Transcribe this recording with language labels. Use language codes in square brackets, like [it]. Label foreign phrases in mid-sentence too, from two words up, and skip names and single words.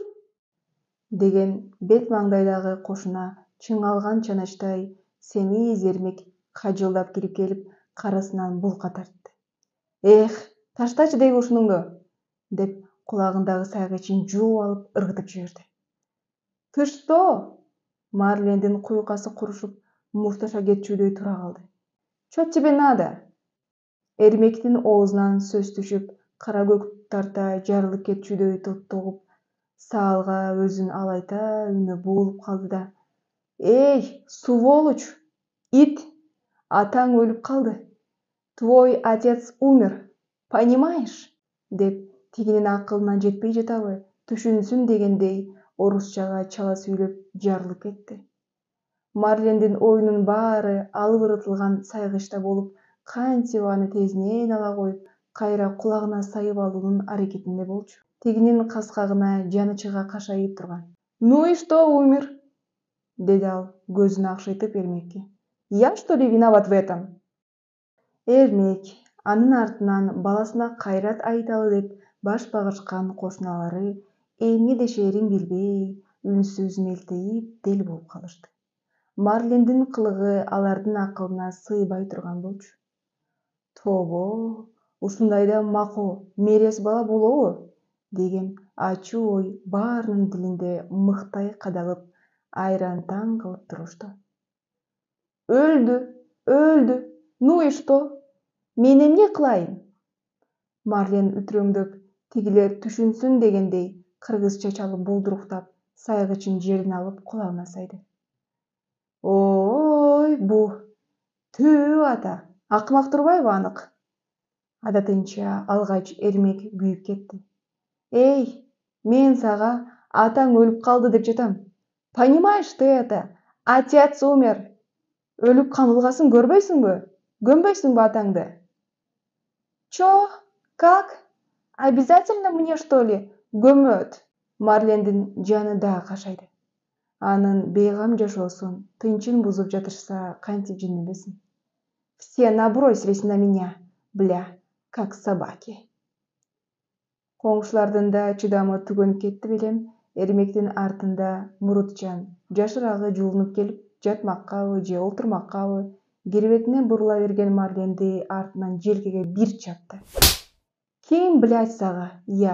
[ky] деген бет маңдайдагы кошуна чыңалган чаначтай семиз эрмек кажылдап кирип келип, карасынан булка тартты. «Эх, таштачы деги ушунуңду!» деп кулагындагы сайгычын жууп алып ыргытып жиберди. [ru] «Ты что?» [ky] Марлендин куйкасы курушуп, мушташа кетчүдөй тура калды. [ru] «Чё тебе надо?» [ky] Эрмектин оозунан сөз түшүп, кара көк тарта жарылып кетчүдөй тоттогуп, саалга өзүн алайта үнү буулуп калды да: «Эй, сволочь! Ит! Атаң өлүп калды! [ru] Твой отец умер, понимаешь?» [ky] деп тигинин акылына жетпей жатабы, түшүнсүн дегендей орусчага чала сүйлөп жарылып кетти. Марлендин оюнун баары алып ырытылган сайгычта болуп, кантип аны тезинен ала коюп, кайра кулагына сайып алуунун аракетинде болчу. Тигинин каскагына жаны чыга кашайып турган. [ru] «Ну и что умер?» [ky] деди ал көзүн акшайтып эрмекке. [ru] «Я что ли виноват в этом?» [ky] Эрмек анын артынан баласына кайрат айталы деп баш багышкан кошуналары эмне дешерин билбей, үнсүз мелтейип дел болуп калышты. Марлендин кылыгы алардын акылына сыйбай турган болчу. «Тобо, ушундайда макул, мерез бала болобу?» деген ачуу ой баарынын дилинде мыктай кадалып, айран таң кылып турушту. «Өлдү, өлдү, [ru] ну и что? [ky] Мен эмне кылайын?» Марлен үтрөңдөп, тигилер түшүнсүн дегендей кыргызча чалып булдуруктап, сайгычын жерден алып кулагына сайды. «Ой, бу! Түү ата, акмак турбайбы анык?» Адатынча алгач эрмек күйүп кетти. «Эй, мен сага атаң өлүп калды деп жатам. [ru] Понимаешь ты это? Отец умер. [ky] Өлүп камылгасын көрбөйсүңбү? Көмбөйсүңбү атаңды?» [ru] «Чё? Как? Обязательно мне, что ли, [ky] көмөт?» Марлендин жаны да кашайды. Анын бейгам жашоосун, тынчын бузуп жатышса кантип жинемесин? [ru] «Все набросились на меня, бля, как собаки». [ky] Коңшулардын да чыдамы түгөнүп кетти белем. Эрмектин артында Мурутжан жашыраагы жуулунуп келип, жатмаккабы же олтурмаккабы кирбетине бурула берген Марленди артынан желкеге бир чапты. «Ким, блядь, сага? Я.